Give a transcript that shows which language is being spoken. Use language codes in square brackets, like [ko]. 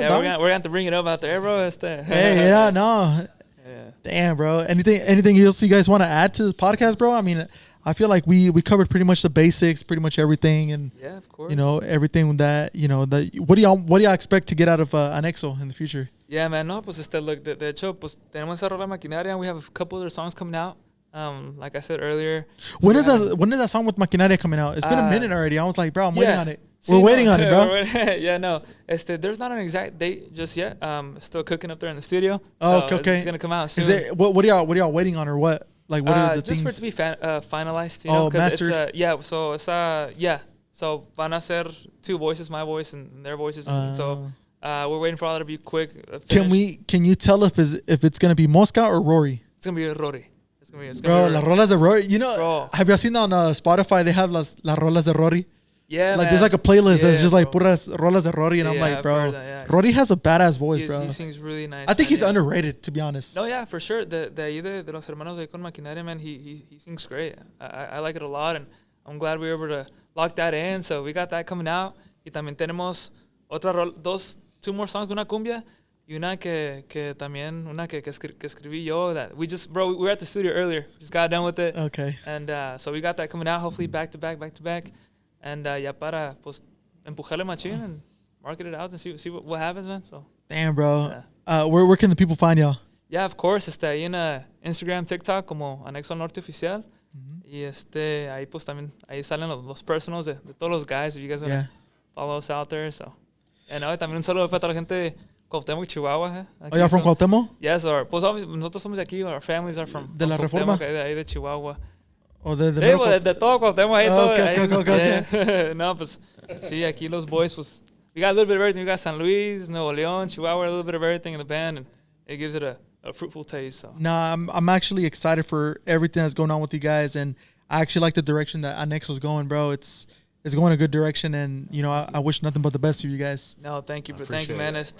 [en] Yeah, we're gonna have to bring it up out there, bro. Hey, yeah, no. Yeah. Damn, bro. Anything else you guys want to add to this podcast, bro? I mean, I feel like we covered pretty much the basics, pretty much everything, and yeah, of course. You know, everything that what do y'all expect to get out of Anexo in the future? Yeah, man. [es] No, pues look, de hecho, pues tenemos esa rola Maquinaria. [en] We have a couple other songs coming out. Like I said earlier. When is that song with Maquinaria coming out? It's been a minute already. I was like, bro, I'm waiting on it. We're waiting on it, bro. Yeah, no. There's not an exact date just yet. Still cooking up there in the studio. Oh, so okay. It's gonna come out soon. Is it what are y'all waiting on or what? Like what are the just for it to be finalized, you know, because it's so it's so [es] van a ser [en] two voices, my voice and their voices, and so we're waiting for all that to be quick. Can you tell if it's gonna be Mosca or Rory? It's gonna be Rory. It's gonna bro, be [es] las rolas de Rory. You know, [en] bro. Have you seen on Spotify they have [es] las rolas de Rory? [en] Yeah, like man. There's like a playlist that's just like bro. [es] puras rolas de Rory, [en] and I'm like, bro, Rory has a badass voice, bro. He sings really nice. I think he's underrated, to be honest. No, yeah, for sure. [es] De los hermanos de con Maquinaria, [en] man, he sings great. I like it a lot, and I'm glad we were able to lock that in. So we got that coming out. [es] Y también tenemos [en] two more songs, [es] una cumbia y una que también una que escribí yo [en] that we were at the studio earlier. Just got done with it. Okay. And so we got that coming out, hopefully back to back. And [es] ya para pues empujarle [en] machine and market it out and see what happens, man. So damn, bro. Where can the people find y'all? Yeah, of course. [es] Ahí en Instagram, TikTok como Anexo Al Norte Oficial. Y ahí pues también ahí salen los personals de todos los guys [en] if you guys wanna follow us out there. [es] So también un saludo para toda la gente de Cuauhtémoc, Chihuahua. [en] Oh, y'all from Cuauhtémoc? [es] Yes, pues nosotros somos de aquí. [en] Our families are from [es] de la Reforma. Ahí de Chihuahua. O de todo Cuauhtémoc ahí todo. [en] Okay. [es] No, pues sí, aquí los boys pues [en] we got a little bit of everything. We got San Luis, Nuevo León, Chihuahua, a little bit of everything in the band, and it gives it a fruitful taste. So. Nah, I'm actually excited for everything that's going on with you guys, and I actually like the direction that Anexo's going, bro. It's going a good direction, and you know I wish nothing but the best to you guys. No, thank you, man.